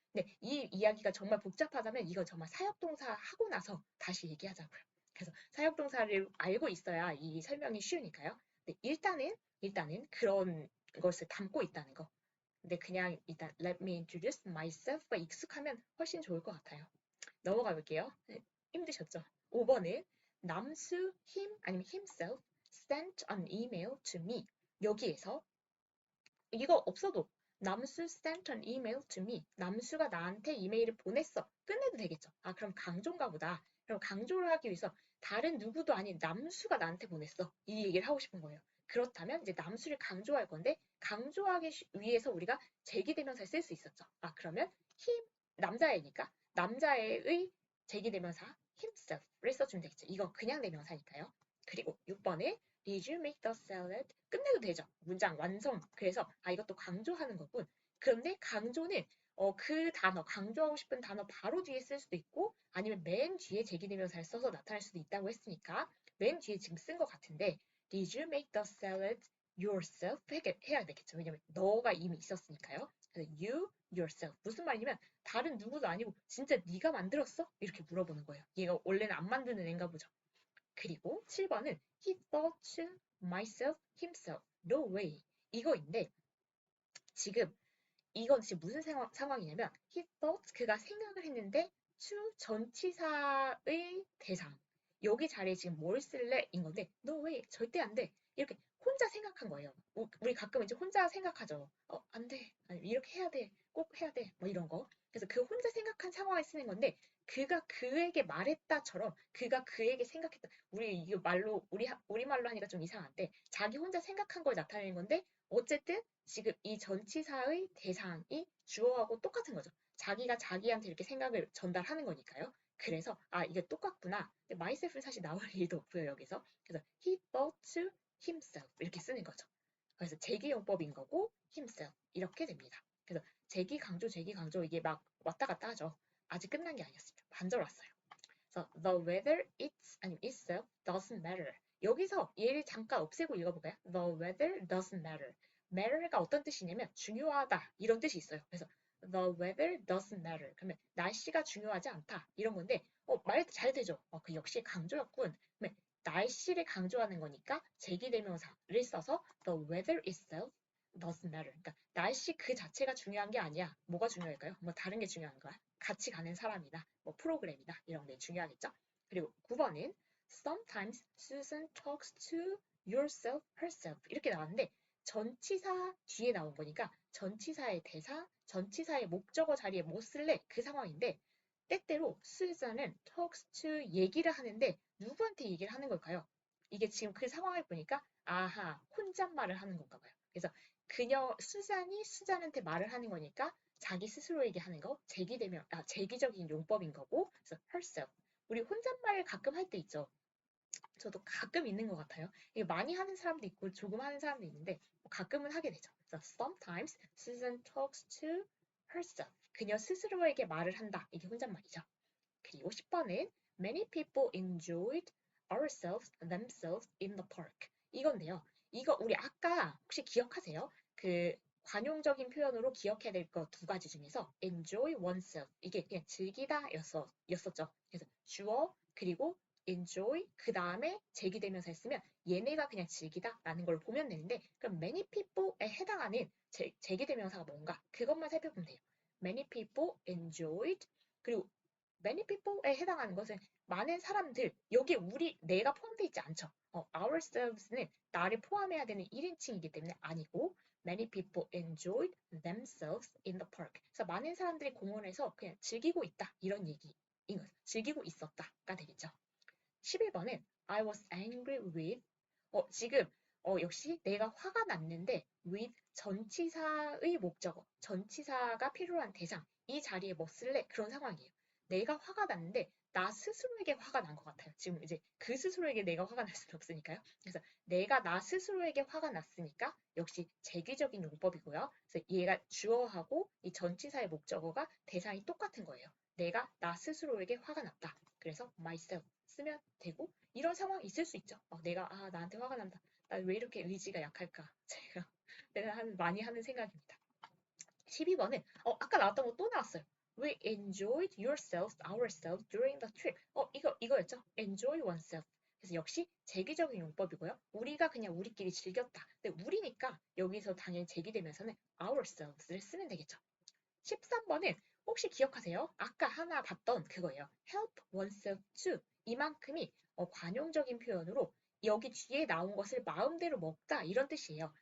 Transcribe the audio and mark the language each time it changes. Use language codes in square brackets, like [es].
[ko] 근데 이 이야기가 정말 복잡하다면 이거 정말 사역동사 하고 나서 다시 얘기하자고요. 그래서 사역동사를 알고 있어야 이 설명이 쉬우니까요. 근데 일단은 그런 것을 담고 있다는 거. 근데 그냥 일단 [en] let me introduce myself [ko] 가 익숙하면 훨씬 좋을 것 같아요. 넘어가 볼게요. 네, 힘드셨죠? 5번은 [en] 남수 him [ko] 아니면 [en] himself sent an email to me. [ko] 여기에서 이거 없어도 [en] 남수 sent an email to me. [ko] 남수가 나한테 이메일을 보냈어. 끝내도 되겠죠. 아, 그럼 강조인가 보다. 그럼 강조를 하기 위해서 다른 누구도 아닌 남수가 나한테 보냈어. 이 얘기를 하고 싶은 거예요. 그렇다면 이제 남수를 강조할 건데 강조하기 위해서 우리가 제기대명사를 쓸 수 있었죠. 아, 그러면 him 남자애니까 남자애의 제기대명사 himself를 써주면 되겠죠. 이거 그냥 대명사니까요. 그리고 6번에 [en] Did you make the salad? [ko] 끝내도 되죠. 문장 완성. 그래서 아 이것도 강조하는 거군. 그런데 강조는 그 단어 강조하고 싶은 단어 바로 뒤에 쓸 수도 있고 아니면 맨 뒤에 제기대명사를 써서 나타날 수도 있다고 했으니까 맨 뒤에 지금 쓴 것 같은데 [en] Did you make the salad yourself? [ko] 해야 되겠죠. 왜냐면 너가 이미 있었으니까요. 그래서 [en] you yourself [ko] 무슨 말이냐면 다른 누구도 아니고 진짜 네가 만들었어? 이렇게 물어보는 거예요. 얘가 원래는 안 만드는 애인가 보죠. 그리고 7번은 [en] he thought myself himself. No way. [ko] 이거인데 지금 이건 지금 무슨 상황이냐면 [en] he thought [ko] 그가 생각을 했는데 to 전치사의 대상 여기 자리에 지금 뭘 쓸래? 인 건데 [en] no way [ko] 절대 안 돼. 이렇게 혼자 생각한 거예요. 우리 가끔 이제 혼자 생각하죠. 안 돼. 아니, 이렇게 해야 돼. 꼭 해야 돼. 뭐 이런 거. 그래서 그 혼자 생각한 상황에 쓰는 건데 그가 그에게 말했다처럼 그가 그에게 생각했다. 우리 이거 말로 우리 말로 하니까 좀 이상한데 자기 혼자 생각한 걸 나타내는 건데 어쨌든 지금 이 전치사의 대상이 주어하고 똑같은 거죠. 자기가 자기한테 이렇게 생각을 전달하는 거니까요. 그래서 아 이게 똑같구나. 근데 myself는 사실 나올 일도 없고요 여기서. 그래서 [en] he thought to himself [ko] 이렇게 쓰는 거죠. 그래서 제기용법인 거고 himself 이렇게 됩니다. 그래서 제기 강조 이게 막 왔다 갔다 하죠. 아직 끝난 게 아니었습니다. 반절 왔어요. 그래서 [en] the weather it's [ko] 아니면 [en] itself doesn't matter. [ko] 여기서 얘를 잠깐 없애고 읽어볼까요? [en] The weather doesn't matter. [ko] matter가 어떤 뜻이냐면 중요하다 이런 뜻이 있어요. 그래서 [en] the weather doesn't matter. [ko] 그러면 날씨가 중요하지 않다 이런 건데 말 잘 되죠. 그 역시 강조였군. 그러면 날씨를 강조하는 거니까 제기대명사를 써서 [en] the weather itself doesn't matter. [ko] 그러니까 날씨 그 자체가 중요한 게 아니야. 뭐가 중요할까요? 뭐 다른 게 중요한 거야? 같이 가는 사람이나 뭐 프로그램이나 이런 게 중요하겠죠. 그리고 9번은 [en] Sometimes Susan talks to yourself, herself [ko] 이렇게 나왔는데 전치사 뒤에 나온 거니까 전치사의 대사, 전치사의 목적어 자리에 뭐 쓸래? 그 상황인데 때때로 Susan은 [en] talks to [ko] 얘기를 하는데 누구한테 얘기를 하는 걸까요? 이게 지금 그 상황을 보니까 아하 혼잣말을 하는 건가 봐요. 그래서 수잔이 수잔한테 말을 하는 거니까 자기 스스로에게 하는 거 제기적인 용법인 거고 그래서 herself 우리 혼잣말 가끔 할 때 있죠. 저도 가끔 있는 것 같아요. 이게 많이 하는 사람도 있고 조금 하는 사람도 있는데 가끔은 하게 되죠. 그래서 [en] sometimes Susan talks to herself. [ko] 그녀 스스로에게 말을 한다. 이게 혼잣말이죠. 그리고 10번은 [en] many people enjoyed themselves in the park. [ko] 이건데요. 이거 우리 아까 혹시 기억하세요? 그 관용적인 표현으로 기억해야 될 거 두 가지 중에서 [en] enjoy oneself [ko] 이게 그냥 즐기다 였었죠. 그래서 주어 그리고 enjoy 그 다음에 제기되면서 했으면 얘네가 그냥 즐기다라는 걸 보면 되는데 그럼 [en] many people [ko] 에 해당하는 제기대명사가 뭔가 그것만 살펴보면 돼요. [en] many people enjoyed [ko] 그리고 [en] many people [ko] 에 해당하는 것은 많은 사람들 여기에 내가 포함되어 있지 않죠. ourselves는 나를 포함해야 되는 1인칭이기 때문에 아니고 [en] many people enjoyed themselves in the park. [ko] 그래서 많은 사람들이 공원에서 그냥 즐기고 있다 이런 얘기인 거죠. 즐기고 있었다가 되겠죠. 11번은 [en] I was angry with [ko] 지금 역시 내가 화가 났는데 with 전치사의 목적어 전치사가 필요한 대상 이 자리에 뭐 쓸래? 그런 상황이에요. 내가 화가 났는데 나 스스로에게 화가 난 것 같아요. 지금 이제 그 스스로에게 내가 화가 날 수는 없으니까요. 그래서 내가 나 스스로에게 화가 났으니까 역시 제기적인 용법이고요. 그래서 얘가 주어하고 이 전치사의 목적어가 대상이 똑같은 거예요. 내가 나 스스로에게 화가 났다. 그래서 myself 쓰면 되고 이런 상황이 있을 수 있죠. 내가 나한테 화가 난다. 나 왜 이렇게 의지가 약할까? 내가 많이 하는 생각입니다. 12번은 아까 나왔던 거 또 나왔어요. [en] We enjoyed ourselves during the trip. [ko] 이거였죠? [en] enjoy oneself. [ko] 그래서 역시 제기적인 용법이고요. 우리가 그냥 우리끼리 즐겼다. 근데 우리니까 여기서 당연히 제기되면서는 ourselves를 쓰면 되겠죠. 13번은 혹시 기억하세요? 아까 하나 봤던 그거예요. [en] help oneself to. 이만큼이 관용적인 표현으로 여기 뒤에 나온 것을 마음대로 먹다 이런 뜻이에요.